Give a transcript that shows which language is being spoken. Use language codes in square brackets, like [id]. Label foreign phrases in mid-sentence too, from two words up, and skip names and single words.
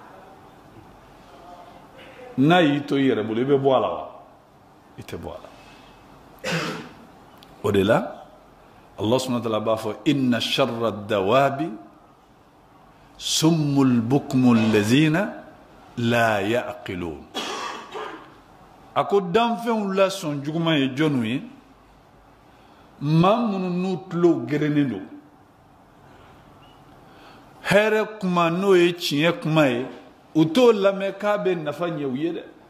[bm] n'a y'i to i yɛrɛ bolo i bɛ bɔ a la wa i tɛ bɔ a la o de la [ar] الله سبحانه وتعالى [bm] b'a fɔ [ar] إن شر الدواب الصم البكم الذين لا يعقلون [bm] a ko danfɛnw la sɔn juguman ye jɔnw ye maa minnu n'u tulo gerennen don hɛrɛ kuma n'o ye tiɲɛ kuma ye u t'o lamɛn k'a bɛ nafa ɲɛ u ye dɛ